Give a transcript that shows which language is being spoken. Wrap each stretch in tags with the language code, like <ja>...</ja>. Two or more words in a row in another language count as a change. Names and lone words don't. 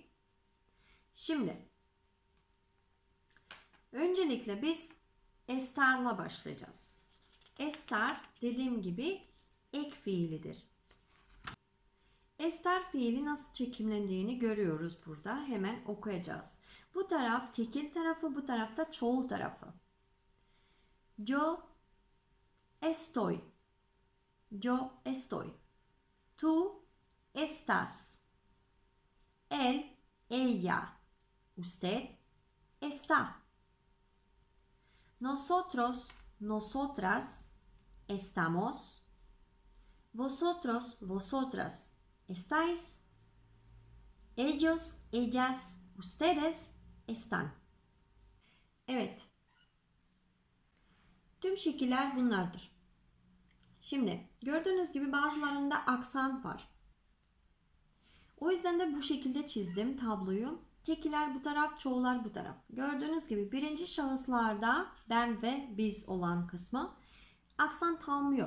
<tr>Şimdi öncelikle biz estar'la başlayacağız. Estar dediğim gibi ek fiilidir. Estar fiili nasıl çekimlendiğini görüyoruz burada. Hemen okuyacağız. Bu taraf tekil tarafı, bu tarafta çoğul tarafı.</tr> <es>Yo estoy. Yo estoy. Tú estás. Él, ella. Usted está. Nosotros, nosotras estamos. Vosotros, vosotras estáis. Ellos, ellas, ustedes están.</es> <tr>Evet. Tüm şekiller bunlardır. Şimdi gördüğünüz gibi bazılarında aksan var. O yüzden de bu şekilde çizdim tabloyu. Tekiler bu taraf, çoğullar bu taraf. Gördüğünüz gibi birinci şahıslarda ben ve biz olan kısmı aksan kalmıyor.</tr>